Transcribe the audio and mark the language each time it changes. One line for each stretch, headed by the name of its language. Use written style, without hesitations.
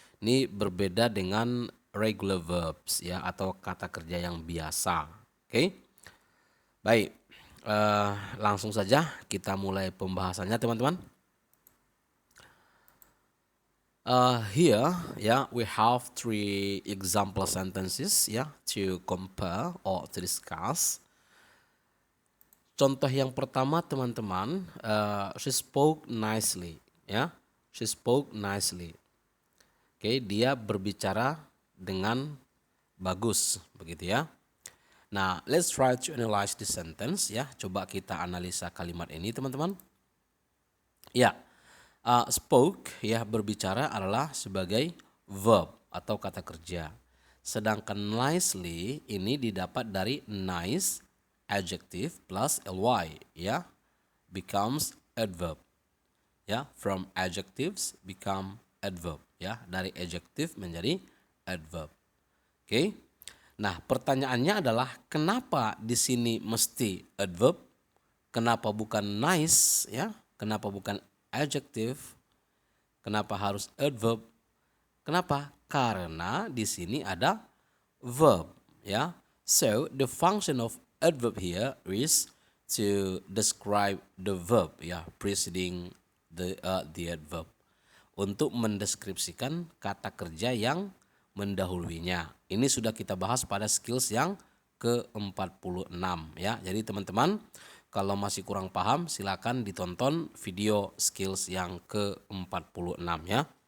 Indonesian: Ini berbeda dengan regular verbs ya, atau kata kerja yang biasa. Oke, baik, langsung saja kita mulai pembahasannya teman-teman.
English: Here, yeah, we have three example sentences, yeah, to compare or to discuss.
Indonesian: Contoh yang pertama, teman-teman,
English: she spoke nicely, ya, she spoke nicely.
Indonesian: Oke, dia berbicara dengan bagus, begitu ya.
English: Nah, let's try to analyze the sentence, ya.
Indonesian: Coba kita analisa kalimat ini, teman-teman. Ya. Spoke ya, berbicara adalah sebagai verb atau kata kerja. Sedangkan nicely ini didapat dari nice adjective plus ly ya,
English: becomes adverb. Ya, from adjectives become adverb ya,
Indonesian: dari adjective menjadi adverb.
English: Oke.
Indonesian: Nah, pertanyaannya adalah kenapa di sini mesti adverb? Kenapa bukan nice ya? Kenapa bukan adjective? Kenapa harus adverb? Kenapa? Karena di sini ada verb ya.
English: So the function of adverb here is to describe the verb ya, preceding the adverb.
Indonesian: Untuk mendeskripsikan kata kerja yang mendahulunya. Ini sudah kita bahas pada skills yang ke-46 ya. Jadi teman-teman, kalau masih kurang paham silakan ditonton video skills yang ke-46 ya.